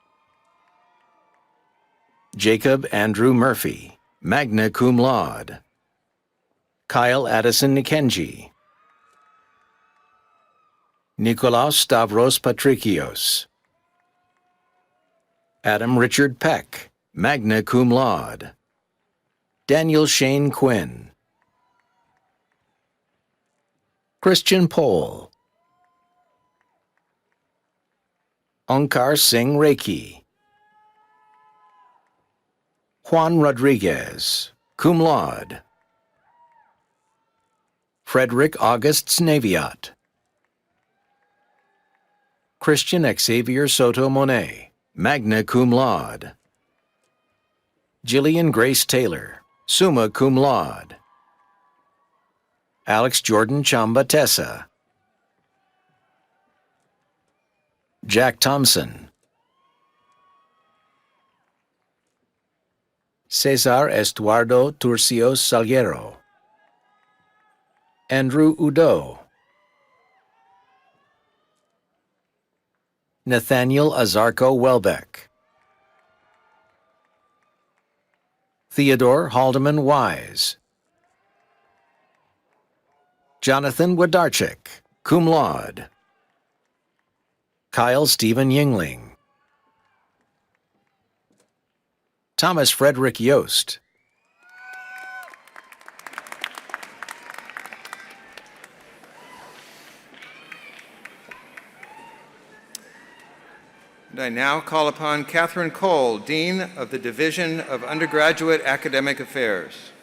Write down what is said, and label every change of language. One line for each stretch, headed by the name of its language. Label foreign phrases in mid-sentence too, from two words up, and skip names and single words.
English: Jacob Andrew Murphy,
Latin: magna cum laude.
English: Kyle Addison Nikenji. Nikolaos Stavros Patrikios. Adam Richard Peck,
Latin: magna cum laude.
English: Daniel Shane Quinn. Christian Pohl. Onkar Singh Reiki. Juan Rodriguez,
Latin: cum laude.
English: Frederick August Snaviat. Christian Xavier Soto Monet,
Latin: magna cum laude.
English: Jillian Grace Taylor,
Latin: summa cum laude.
English: Alex Jordan Chamba Tessa. Jack Thompson. Cesar Estuardo Turcios Salguero. Andrew Udo. Nathaniel Azarco Welbeck. Theodore Haldeman Wise. Jonathan Wadarchik,
Latin: cum laude.
English: Kyle Stephen Yingling. Thomas Frederick Yost. And I now call upon Catherine Cole, Dean of the Division of Undergraduate Academic Affairs.